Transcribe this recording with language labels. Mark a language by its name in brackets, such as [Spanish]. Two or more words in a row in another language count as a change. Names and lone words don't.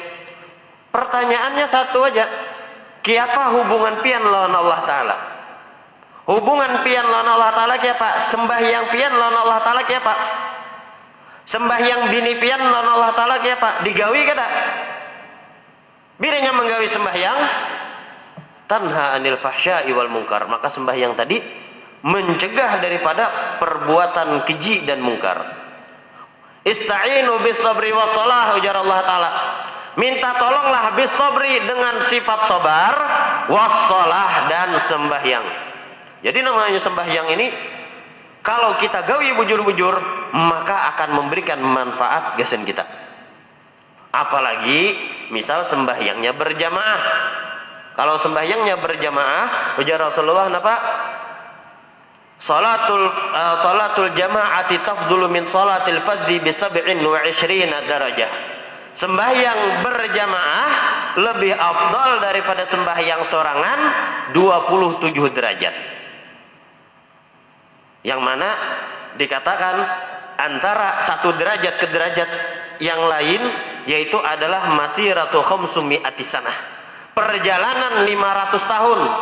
[Banjar] Pertanyaannya satu aja, kiapa hubungan pian lawan Allah Ta'ala? Hubungan pian lawan Allah Ta'ala kiapa? Sembahyang pian lawan Allah Ta'ala kiapa? Sembahyang bini pian lawan Allah Ta'ala kiapa? Digawi kada? Biranya menggawi sembahyang [Arabic] تنهى عن الفحشاء والمنكر, [Indonesian] maka sembahyang tadi mencegah daripada perbuatan keji dan mungkar. [Arabic] استعينوا بالصبر والصلاة, [Banjar] ujar Allah Ta'ala, minta tolonglah [Arabic] بالصبر, [Banjar] dengan sifat sabar, [Arabic] والصلاة, [Banjar] dan sembahyang. Jadi namanya sembahyang ini kalau kita gawi bujur-bujur, maka akan memberikan manfaat gasen kita. Apalagi misal sembahyangnya berjamaah. Kalau sembahyangnya berjamaah, ujar Rasulullah napa? [Arabic] صلاة الجماعة تفضل من صلاة الفذ ب27 درجة. [Banjar] Sembahyang berjamaah lebih afdal daripada sembahyang sorangan 27 derajat. Yang mana dikatakan antara satu derajat ke derajat yang lain yaitu adalah [Arabic] مسيرة خمسمائة سنة, [Banjar] perjalanan 500 tahun.